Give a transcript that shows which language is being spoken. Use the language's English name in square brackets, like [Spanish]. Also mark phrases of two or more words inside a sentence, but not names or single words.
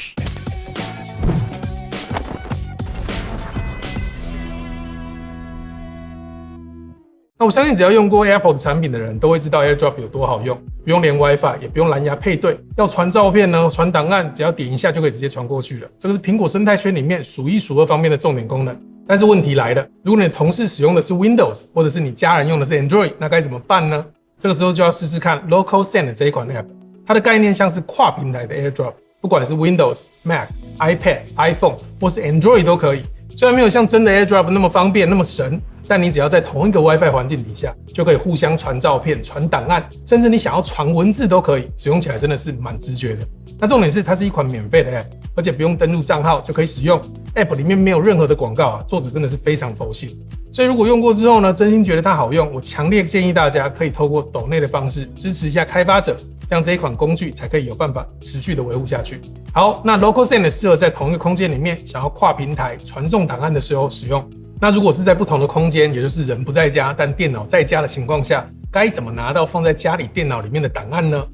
[Chinese] 那我相信只要用過 Apple 的產品的人都會知道 AirDrop 有多好用，不用連 WiFi， 也不用藍牙配對，要傳照片呢、傳檔案，只要點一下就可以直接傳過去了。這個是蘋果生態圈裡面數一數二方面的重點功能。但是問題來了，如果你的同事使用的是 Windows， 或者是你家人用的是 Android，那該怎麼辦呢？這個時候就要試試看 Local Send 這一款 App， 它的概念像是跨平台的 AirDrop， 不管是 Windows、Mac、iPad、iPhone 或是 Android 都可以。雖然沒有像真的 AirDrop 那麼方便那麼神，但你只要在同一個 WiFi 環境底下，就可以互相傳照片、傳檔案，甚至你想要傳文字都可以，使用起來真的是蠻直覺的。那重點是它是一款免費的 App， 而且不用登錄賬號就可以使用。App 裡面沒有任何的廣告啊，作者真的是非常佛心。所以如果用過之後呢，真心覺得它好用，我強烈建議大家可以透過抖內的方式支持一下開發者，這樣這一款工具才可以有辦法持續的維護下去。好，那 Local Send 適合在同一個空間裡面想要跨平台傳送檔案的時候使用。那如果是在不同的空間，也就是人不在家，但電腦在家的情況下，該怎麼拿到放在家裡電腦裡面的檔案呢？